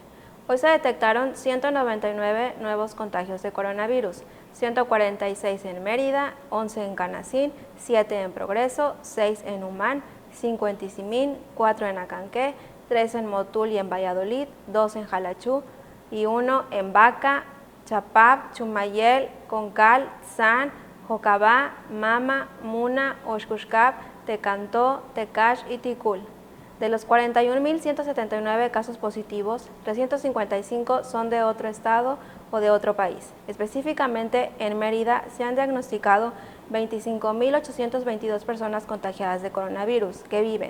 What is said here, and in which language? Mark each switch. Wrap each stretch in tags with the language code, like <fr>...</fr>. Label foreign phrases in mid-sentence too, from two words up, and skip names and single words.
<es>Hoy se detectaron 199 nuevos contagios de coronavirus, 146 en Mérida, 11 en Canacín, 7 en Progreso, 6 en Humán, 5 en Tizimín, 4 en Acanqué, 3 en Motul y en Valladolid, 2 en Jalachú y 1 en Baca, Chapap, Chumayel, Concal, San, Jocabá, Mama, Muna, Oshkushkap, Tecantó, Tecash y Ticul. De los 41.179 casos positivos, 355 son de otro estado o de otro país. Específicamente, en Mérida se han diagnosticado 25.822 personas contagiadas de coronavirus que viven.</es>